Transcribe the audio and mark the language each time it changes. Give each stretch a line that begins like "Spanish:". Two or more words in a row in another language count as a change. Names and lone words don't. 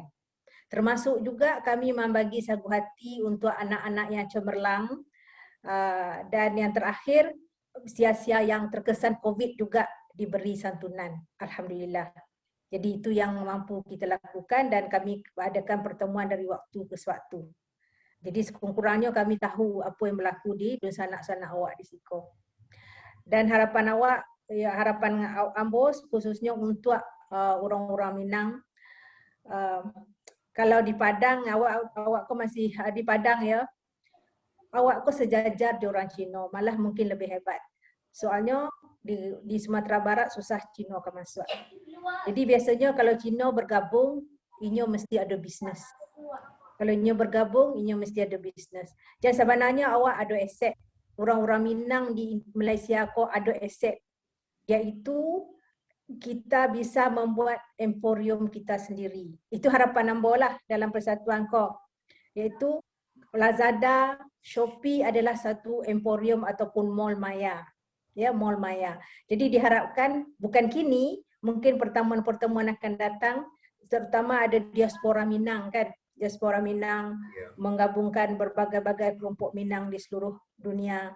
Malay: Termasuk juga kami membagi sagu hati untuk anak-anak yang cemerlang, dan yang terakhir sia-sia yang terkesan COVID juga diberi santunan. Alhamdulillah. Jadi itu yang mampu kita lakukan dan kami adakan pertemuan dari waktu ke waktu. Jadi sekurang-kurangnya kami tahu apa yang berlaku di sanak-sanak awak di Siko. Dan harapan awak, ya, harapan Ambo khususnya untuk orang-orang Minang. Kalau di Padang, awak kau masih di Padang ya, awak kau sejajar di orang Cina, malah mungkin lebih hebat. Soalnya di Sumatera Barat susah Cina akan masuk. Jadi biasanya kalau Cina bergabung, inyo mesti ada bisnes. Kalau inyo bergabung, inyo mesti ada bisnes. Dan sebenarnya awak ada aset. Orang-orang Minang di Malaysia kau ada aset. Iaitu kita bisa membuat emporium kita sendiri. Itu harapan Ambo lah dalam persatuan kau. Iaitu Lazada, Shopee adalah satu emporium ataupun mall maya. Ya, mall maya. Jadi diharapkan bukan kini, mungkin pertemuan-pertemuan akan datang, terutama ada diaspora Minang kan. Diaspora Minang menggabungkan berbagai-bagai kelompok Minang di seluruh dunia.